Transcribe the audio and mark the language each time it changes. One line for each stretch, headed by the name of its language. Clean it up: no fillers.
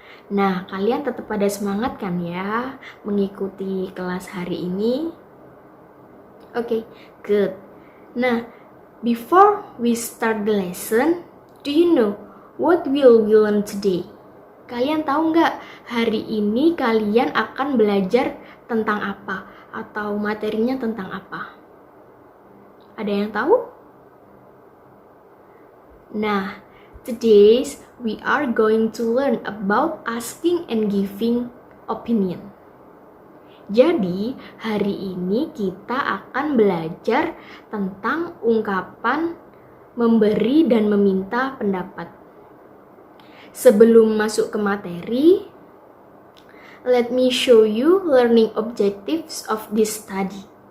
Indonesian: Nah, kalian tetap pada semangat kan ya mengikuti kelas hari ini?
English: Oke, good. Nah, before we start the lesson, do you know what will we learn today?
Indonesian: Kalian tahu nggak hari ini kalian akan belajar tentang apa? Atau materinya tentang apa? Ada yang tahu?
English: Nah, today we are going to learn about asking and giving opinion.
Indonesian: Jadi, hari ini kita akan belajar tentang ungkapan memberi dan meminta pendapat. Sebelum masuk ke materi,
English: let me show you learning objectives of this study.